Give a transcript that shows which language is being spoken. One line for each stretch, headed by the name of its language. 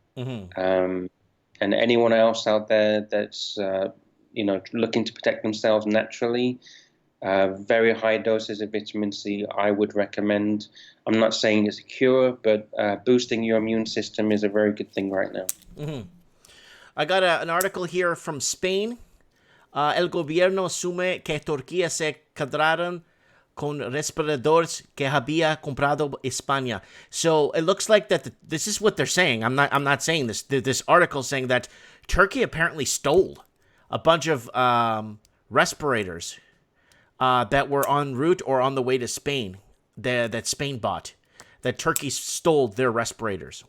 English: And anyone else out there that's looking to protect themselves naturally, very high doses of vitamin C I would recommend. I'm not saying it's a cure, but boosting your immune system is a very good thing right now. I got an article here from Spain.
Spanish: El gobierno asume que Turquía se quedaron con respiradores que había comprado España.
English: So it looks like that this is what they're saying. I'm not saying this. This article saying that Turkey apparently stole a bunch of respirators that were en route or on the way to Spain that Spain bought. That Turkey stole their respirators.